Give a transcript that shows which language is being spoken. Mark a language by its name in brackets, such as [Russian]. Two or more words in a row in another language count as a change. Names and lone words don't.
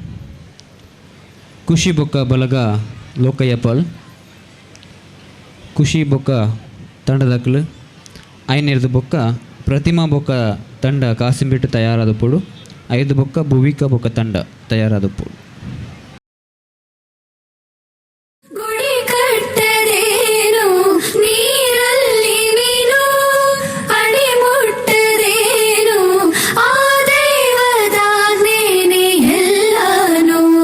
[Tulu] ಖುಷಿ ಬೊಕ್ಕ ಬಲಗ ಲೋಕಯ್ಯ ಪಾಲ್ ಖುಷಿ ಬೊಕ್ಕ ತಂಡದಕ್ಕಲು ಐನೇರ್ದು ಬೊಕ್ಕ ಪ್ರತಿಮಾ ಬೊಕ್ಕ ತಂಡ ಕಾಸಿಂಬಿಟ್ಟು ತಯಾರಾದಪ್ಪಳು 5 ಬೊಕ್ಕ ಭುವಿಕಾ ಬೊಕ್ಕ ತಂಡ ತಯಾರಾದಪ್ಪಳು [Kannada] ಗುಡಿ ಕಟ್ಟದೇನು ನೀರಲ್ಲಿ ಮೀನು ಅಡಿ ಮುಟ್ಟದೇನು ಆ ದೈವದಾಜ್ಞೆನೇ ಎಲ್ಲಾನು